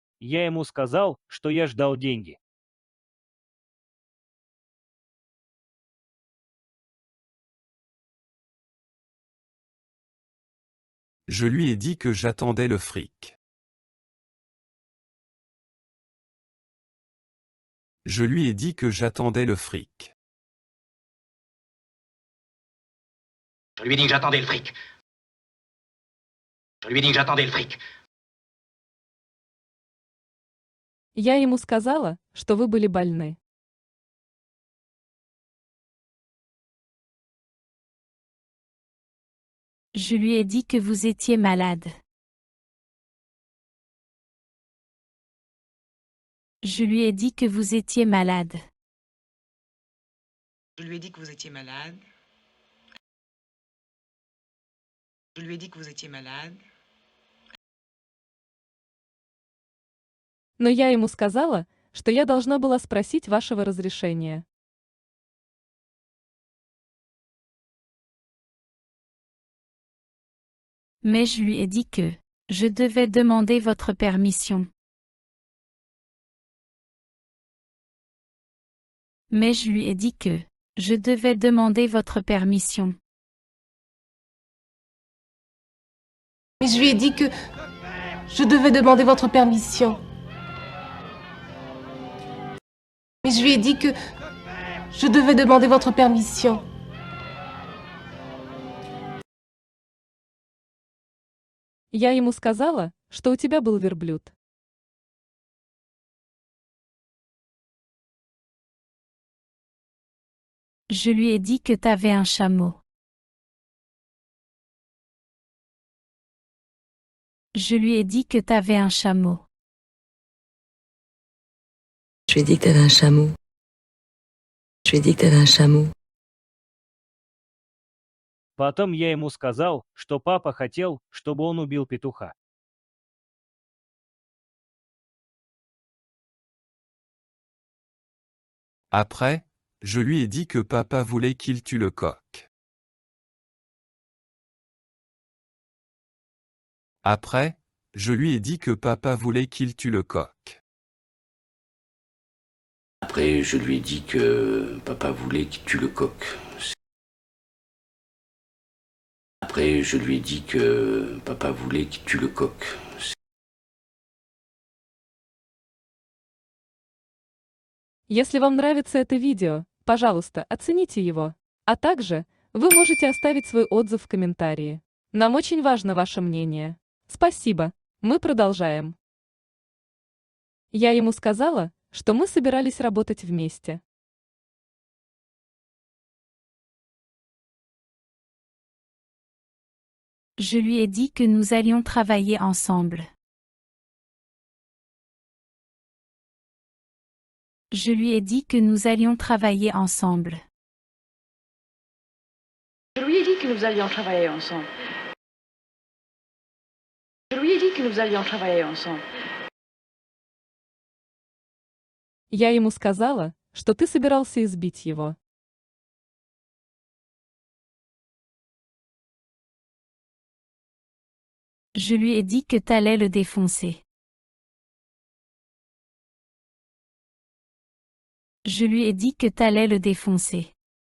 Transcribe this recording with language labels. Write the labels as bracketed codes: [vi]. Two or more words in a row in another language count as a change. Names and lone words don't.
[ru] я ему сказал, что я ждал деньги. [fr] Je lui ai dit que j'attendais le fric. Je lui ai dit que j'attendais le fric. Je lui ai dit que j'attendais le fric. Je lui ai dit que j'attendais le fric. [ru] Я ему сказала, что вы были больны. [fr] Je lui ai dit que vous étiez malade. Je lui ai dit que vous étiez malade. Je lui ai dit que vous étiez malade. Je lui ai dit que vous étiez malade. [ru] Но я ему сказала, что я должна была спросить вашего разрешения. [fr] Mais je lui ai dit que je devais demander votre permission. Mais je lui ai dit que je devais demander votre permission. Mais je lui ai dit que je devais demander votre permission. Mais je lui ai dit que je devais demander votre permission. [ru] Я ему сказала, что у тебя был верблюд. [fr] Je lui ai dit que t'avais un chameau. Je lui ai dit que t'avais un chameau. Je lui ai dit que t'avais un chameau. Je lui ai dit que t'avais un chameau. [ru] Потом я ему сказал, что папа хотел, чтобы он убил петуха. [fr] Après, je lui ai dit que papa voulait qu'il tue le coq. Après, je lui ai dit que papa voulait qu'il tue le coq. Après, je lui ai dit que papa voulait qu'il tue le coq. Après, je lui ai dit que papa voulait qu'il tue le coq. [ru] Если вам нравится это видео, пожалуйста, оцените его. А также вы можете оставить свой отзыв в комментарии. Нам очень важно ваше мнение. Спасибо. Мы продолжаем. Я ему сказала, что мы собирались работать вместе. [fr] Je lui ai dit que nous allions travailler ensemble. Je lui ai dit que nous allions travailler ensemble. Je lui ai dit que nous allions travailler ensemble. Je lui ai dit que nous allions travailler ensemble. [ru] Я ему сказала, что ты собирался избить его. [fr] Je lui ai dit que t'allais le défoncer. Je lui ai dit que t'allais le défoncer.